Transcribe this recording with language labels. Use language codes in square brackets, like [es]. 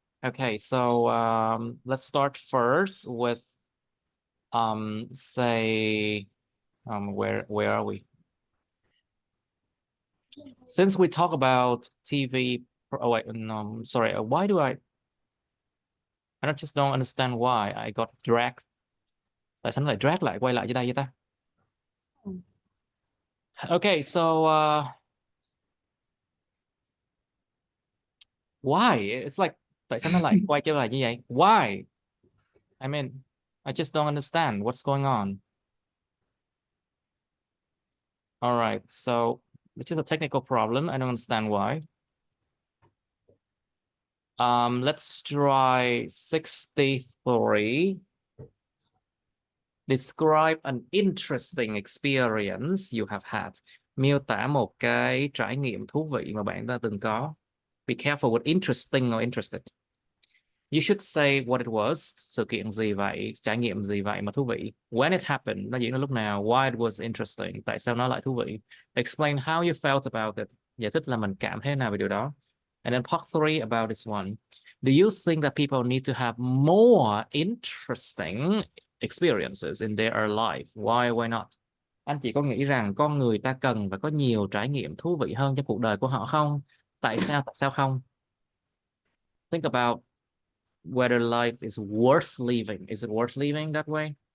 [en] Okay, so let's start first with say where are we? Since we talk about TV, oh wait, no, sorry, why do I just don't understand why I got dragged. [vi] Tại sao nó lại drag lại quay lại dưới đây vậy ta? [en] Okay, so why? It's like [vi] tại sao nó lại quay trở lại như vậy? [en] Why? I mean, I just don't understand what's going on. All right, so it's just a technical problem. I don't understand why. Let's try 63. Describe an interesting experience you have had. [vi] Miêu tả một cái trải nghiệm thú vị mà bạn đã từng có. [en] Be careful with interesting or interested. You should say what it was. [vi] Sự kiện gì vậy? Trải nghiệm gì vậy mà thú vị? [en] When it happened. [vi] Nó diễn ra lúc nào? [en] Why it was interesting. [vi] Tại sao nó lại thú vị? [en] Explain how you felt about it. [vi] Giải thích là mình cảm thấy nào về điều đó. [en] And then part 3 about this one. Do you think that people need to have more interesting experiences in their life? Why not? [vi] Anh chị có nghĩ rằng con người ta cần phải có nhiều trải nghiệm thú vị hơn trong cuộc đời của họ không? Tại sao không? [en] Think about whether life is worth living. Is it worth living that way?